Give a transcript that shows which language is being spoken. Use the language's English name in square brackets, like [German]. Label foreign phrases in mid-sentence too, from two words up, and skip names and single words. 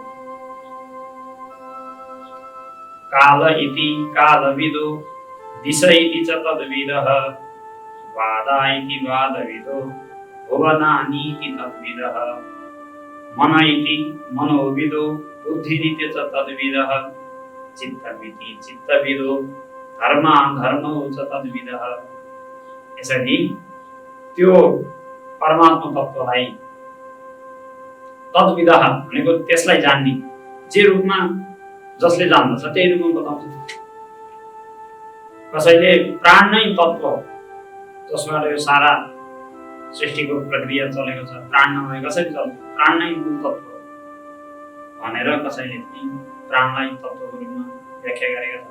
[Sanskrit] काल इति कालविदो दिश इति च तद्विदः वादा इति वादविदो भुवनानि इति तद्विदः मन इति मनोविदो बुद्धिरिति च तद्विदः चित्तमिति चित्तविदो धर्मा धर्मौ च तद्विदः। [Nepali] यसरी त्यो परमात्मा तत्त्वलाई तद्विदः भनेको त्यसलाई जान्ने, जे रूपमा जसले जान्दछ त्यही रूपमा बताउँछ। कसैले प्राण नै तत्त्व जसबाट यो सारा सृष्टिको प्रक्रिया चलेको छ, प्राण नभए कसरी चल्छ, प्राण नै मूल तत्त्व भनेर कसैले प्राणलाई तत्त्वको रूपमा व्याख्या गरेका छन्।